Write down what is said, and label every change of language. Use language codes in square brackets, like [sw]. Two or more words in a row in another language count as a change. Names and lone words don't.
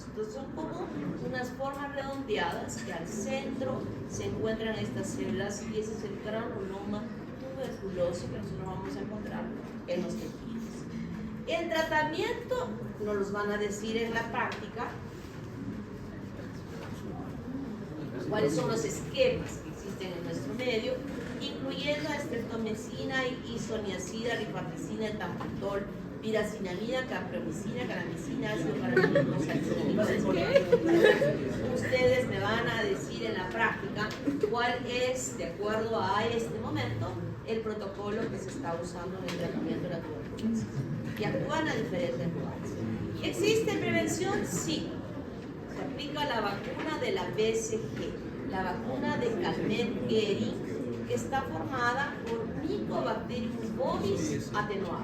[es] Entonces son como unas formas redondeadas que al centro se encuentran estas células, y ese es el granuloma tuberculoso que nosotros vamos a encontrar en los tejidos. El tratamiento nos los van a decir en la práctica, cuáles son los esquemas que existen en nuestro medio, incluyendo estreptomicina, isoniazida, rifampicina, etambutol, piracinamida, campramicina, calamicina, ácido paranílico, salicílico. Ustedes me van a decir en la práctica cuál es, de acuerdo a este momento, el protocolo que se está usando en el tratamiento de la tuberculosis. Y actúan a diferentes lugares. ¿Existe prevención? Sí. Se aplica la vacuna de la BCG, la vacuna de Calmette-Guerin, que está formada por Mycobacterium bovis atenuado.